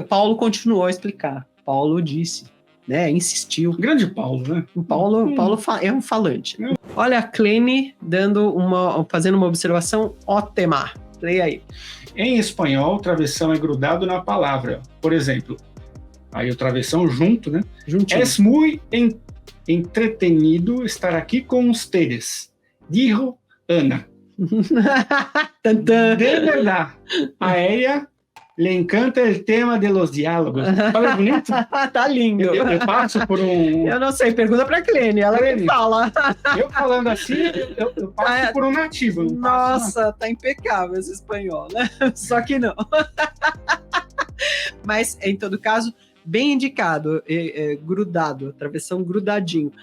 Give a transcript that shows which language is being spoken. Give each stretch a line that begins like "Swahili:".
Portuguese: Paulo continuou a explicar. Paulo disse, né? Insistiu. Grande Paulo, né? O Paulo é um falante. Olha a Clene fazendo uma observação ótima. Leia aí. Em espanhol, travessão é grudado na palavra. Por exemplo, aí o travessão junto, né? Juntinho.
Spanish: Es muy entretenido estar
Portuguese: aqui com
Spanish: ustedes, dijo Ana. De verdade, a ella le encanta el tema de los diálogos.
Portuguese: Fala bonito? Tá lindo. Eu passo por um... Eu não sei, pergunta pra Clene, ela que fala. Eu falando assim, eu passo por um nativo. Nossa, tá impecável esse espanhol, né? Só que não. Mas, em todo caso, bem indicado, grudado, travessão grudadinho.